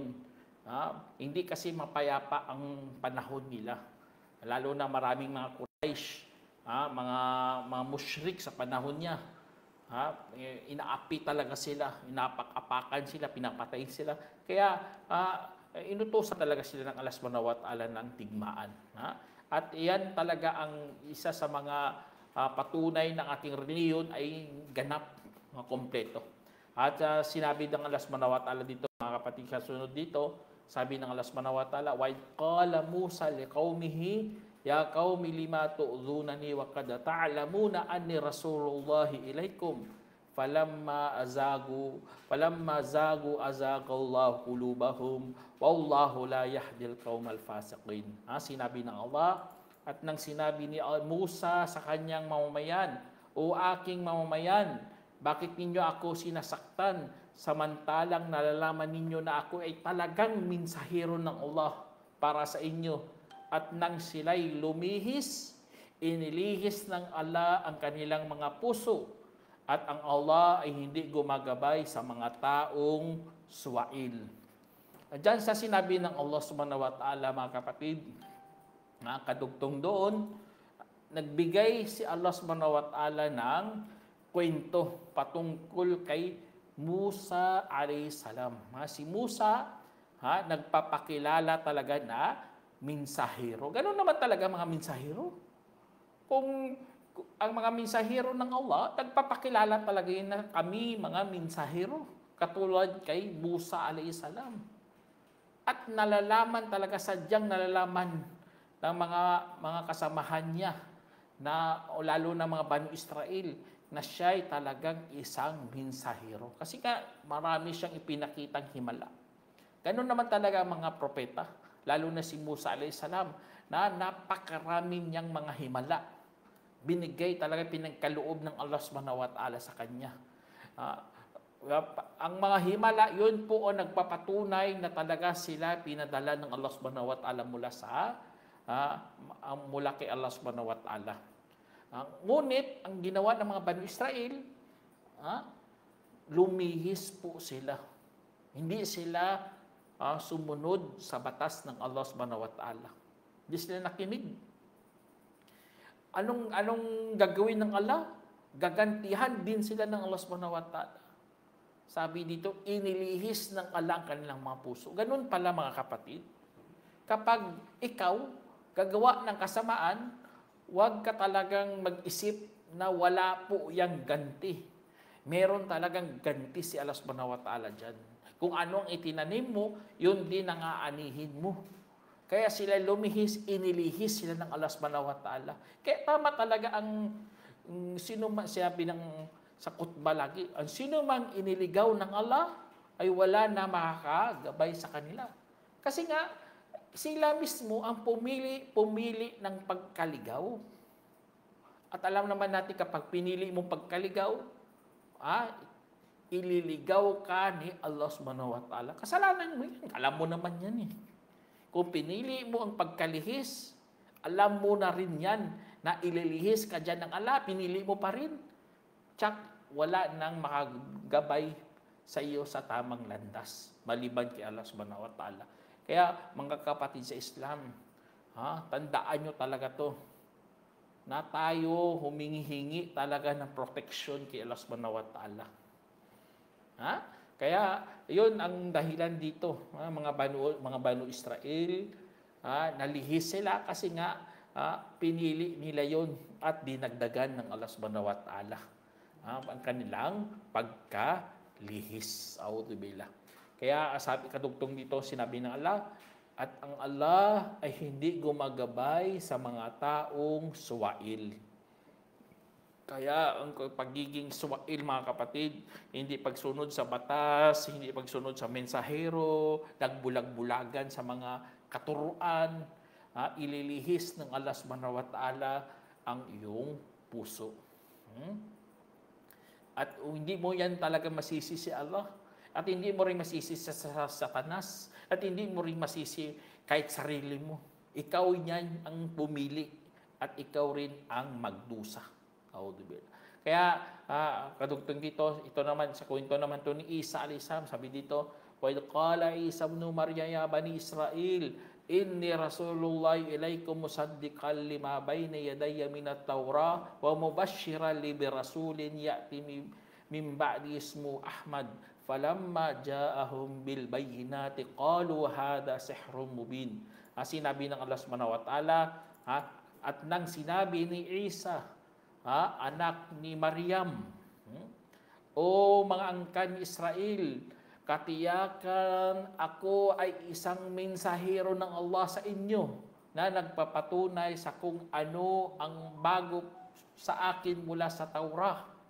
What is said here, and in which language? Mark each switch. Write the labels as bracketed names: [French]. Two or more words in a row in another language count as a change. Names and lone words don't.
[Filipino] Hindi kasi mapayapa ang panahon nila. Lalo na maraming mga Quraysh, mga mushrik sa panahon niya. Inaapi talaga sila, inapak-apakan sila, pinapatay sila. Kaya inutusan talaga sila ng Allah [Arabic] سبحانه وتعالى [Filipino] ng digmaan. At iyan talaga ang isa sa mga patunay ng ating reliyon ay ganap, kompleto. At sinabi ng Allah [Arabic] سبحانه وتعالى [Filipino] dito, mga kapatid, kasunod dito, sabi ng Allah [Arabic] سبحانه وتعالى, "وقال موسى لقومه يا قوم لم تؤذونني وقد تعلمون أني رسول الله إليكم." فلما زاغوا أزاغ الله قلوبهم والله لا يهدي القوم الفاسقين. [Filipino] Sinabi ng Allah, at nang sinabi ni Musa sa kanyang mamamayan, "O aking mamamayan, bakit ninyo ako sinasaktan samantalang nalalaman ninyo na ako ay talagang minsahero ng Allah para sa inyo?" At nang sila'y lumihis, inilihis ng Allah ang kanilang mga puso, at ang Allah ay hindi gumagabay sa mga taong suwail. Diyan sa sinabi ng Allah [Arabic] سبحانه وتعالى, [Filipino] mga kapatid, kadugtong doon, nagbigay si Allah [Arabic] سبحانه وتعالى [Filipino] ng kwento patungkol kay Musa [Arabic] عليه السلام. [Filipino] Si Musa, nagpapakilala talaga na minsahero. Ganun naman talaga mga minsahero. Kung ang mga minsahero ng Allah, nagpapakilala talaga yun na kami mga minsahero, katulad kay Musa [Arabic] عليه السلام. [Filipino] At nalalaman talaga, sadyang nalalaman ng mga kasamahan niya, lalo na mga Banu Israel, na siya ay talagang isang minsahero. Kasi marami siyang ipinakitang himala. Ganun naman talaga ang mga propeta, lalo na si Musa [Arabic] عليه السلام, [Filipino] na napakarami niyang mga himala. Binigay talaga, pinagkaloob ng Allah [Arabic] سبحانه وتعالى [Filipino] sa kanya. Ang mga himala, yun po nagpapatunay na talaga sila pinadala ng Allah [Arabic] سبحانه وتعالى [Filipino] mula kay Allah [Arabic] سبحانه وتعالى. [Filipino] Ngunit, ang ginawa ng mga Banu Israel, lumihis po sila. Hindi sila sumunod sa batas ng Allah [Arabic] سبحانه وتعالى. [Filipino] Hindi sila nakinig. Anong gagawin ng Allah? Gagantihan din sila ng Allah [Arabic] سبحانه وتعالى. [Filipino] Sabi dito, inilihis ng Allah ang kanilang mga puso. Ganun pala mga kapatid. Kapag ikaw gagawa ng kasamaan, huwag ka talagang mag-isip na wala po yang ganti. Meron talagang ganti si Allah [Arabic] سبحانه وتعالى [Filipino] dyan. Kung ano ang itinanim mo, yun din ang aanihin mo. Kaya sila lumihis, inilihis sila ng Allah [Arabic] سبحانه وتعالى. [Filipino] Kaya tama talaga ang sino man, sabi sa khutbah lagi, ang sino man iniligaw ng Allah, ay wala na makakagabay sa kanila. Kasi nga, sila mismo ang pumili ng pagkaligaw. At alam naman natin kapag pinili mong pagkaligaw, ililigaw ka ni Allah [Arabic] سبحانه وتعالى. [Filipino] Kasalanan mo yan. Alam mo naman yan eh. Kung pinili mo ang pagkalihis, alam mo na rin yan na ililihis ka dyan ng Allah, pinili mo pa rin. Tsak, wala nang makagabay sa iyo sa tamang landas, maliban kay Allah [Arabic] سبحانه وتعالى. [Filipino] Kaya mga kapatid sa Islam, tandaan nyo talaga to, na tayo humingi-hingi talaga ng protection kay Allah [Arabic] سبحانه وتعالى. [Filipino] Kaya yun ang dahilan dito, mga Banu Israel, nalihis sila kasi nga pinili nila yon at dinagdagan ng Allah [Arabic] سبحانه وتعالى [Filipino] ang kanilang pagkalihis. A'udzubillah. Kaya sabi kadugtong dito, sinabi ng Allah, at ang Allah ay hindi gumagabay sa mga taong suwail. Kaya ang pagiging suwail, mga kapatid, hindi pagsunod sa batas, hindi pagsunod sa mensahero, nagbulag-bulagan sa mga katuruan, ililihis ng Allah [Arabic] سبحانه وتعالى [Filipino] ang iyong puso. At hindi mo yan talaga masisi si Allah. At hindi mo rin masisi sa Satanas. At hindi mo rin masisi kahit sarili mo. Ikaw yan ang pumili. At ikaw rin ang magdusa. Kaya, kadugtong dito, ito naman, sa kwento naman to ni Isa [Arabic] عليه السلام, [Filipino] sabi dito, [Arabic] وَإِذْ قَالَ عِيسَى ابْنُ مَرْيَمَ يَا بَنِي إِسْرَائِيلَ إِنِّي رَسُولُ اللَّهِ إِلَيْكُمْ مُصَدِّقًا لِمَا بَيْنَ يَدَيَّ مِنَ التَّوْرَاةِ وَمُبَشِّرًا بِرَسُولٍ يَأْتِي مِنْ بَعْدِي اسْمُهُ أَحْمَدُ فَلَمَّا جَاءَهُم بِالْبَيِّنَاتِ قَالُوا هَذَا سِحْرٌ مُبِينٌ. [Filipino] Sinabi ng Allah [Arabic] سبحانه وتعالى, [Filipino] at nang sinabi ni Isa, anak ni Maryam, o mga angkan ni Israel, katiyakan ako ay isang mensahero ng Allah sa inyo na nagpapatunay sa kung ano ang bago sa akin mula sa Taurah.